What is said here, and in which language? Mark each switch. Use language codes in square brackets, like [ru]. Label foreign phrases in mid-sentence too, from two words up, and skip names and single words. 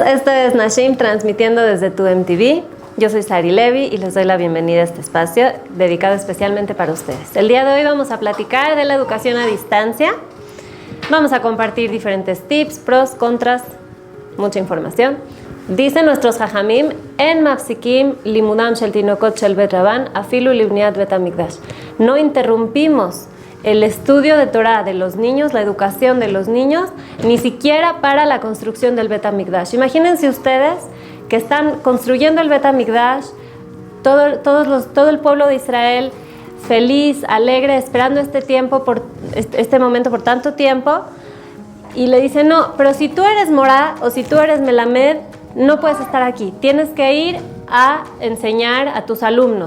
[es] Esto es Nashim transmitiendo desde tu MTV. Yo soy Sari Levi y les doy la bienvenida a este espacio dedicado especialmente para ustedes. El día de hoy vamos a platicar de la educación a distancia. Vamos a compartir diferentes tips, pros, contras, mucha información. Dicen nuestros jajamim, [he] אין מפסיקים לימודם של תינוקות של בית רבן אפילו לבניית בית המקדש. [es] No interrumpimos el estudio de Torah de los niños, la educación de los niños, ni siquiera para la construcción del Bet HaMikdash. Imagínense ustedes que están construyendo el Bet HaMikdash, todo el pueblo de Israel feliz, alegre, esperando este momento por tanto tiempo, y le dicen, no, pero si tú eres Morá o si tú eres Melamed, no puedes estar aquí, tienes que ir a enseñar a tus alumnos.